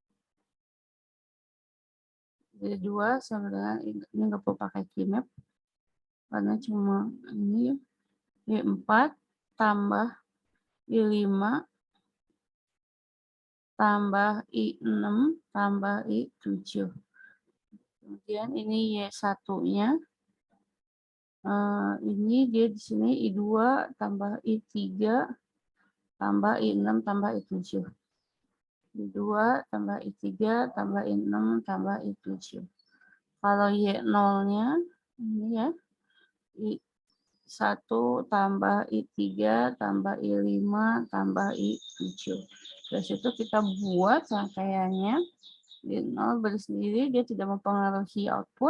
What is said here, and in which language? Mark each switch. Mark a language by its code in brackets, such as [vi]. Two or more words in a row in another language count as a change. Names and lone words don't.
[id] Y2 sama dengan ini nggak perlu pakai keymap karena cuma ini Y4 tambah I5 tambah I6 tambah I7. Kemudian ini Y1-nya. Ini dia di sini I2 tambah I3 tambah I6 tambah I7. I2 tambah I3 tambah I6 tambah I7. Kalau Y0-nya ini ya, I1 tambah I3 tambah I5 tambah I7. Dari situ kita buat rangkaiannya. Y0 bersendiri dia tidak mempengaruhi output.